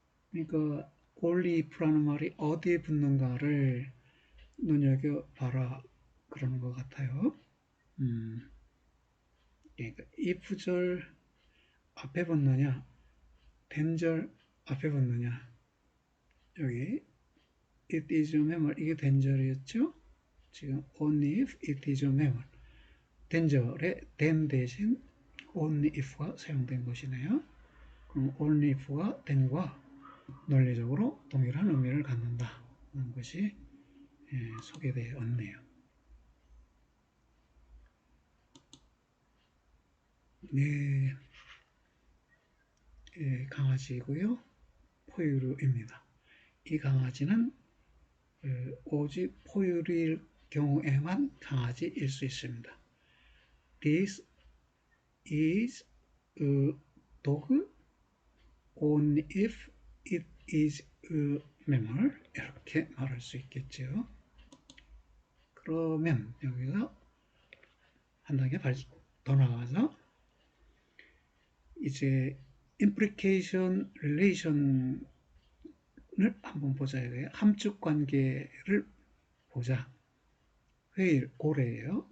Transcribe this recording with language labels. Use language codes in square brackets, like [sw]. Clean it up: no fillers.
[ko] 그러니까 only if라는 말이 어디에 붙는가를 눈여겨봐라 그러는 것 같아요. 그러니까 if절 앞에 붙느냐 then절 앞에 붙느냐. 여기 [en] it is a mammal [ko] 이게 then절이었죠. 지금 [en] only if it is a mammal [ko] then절에 then 대신 only if가 사용된 것이네요. 그럼 only if가 then과 논리적으로 동일한 의미를 갖는다는 것이 소개되었네요. 네, 강아지이고요. 포유류입니다. 이 강아지는 오직 포유류일 경우에만 강아지일 수 있습니다. [en] This is a dog only if it is a mammal [ko] 이렇게 말할 수 있겠죠. 그러면 여기서 한 단계 더 나가서 이제 implication relation을 한번 보자 이거예요. 함축 관계를 보자. whale 고래예요.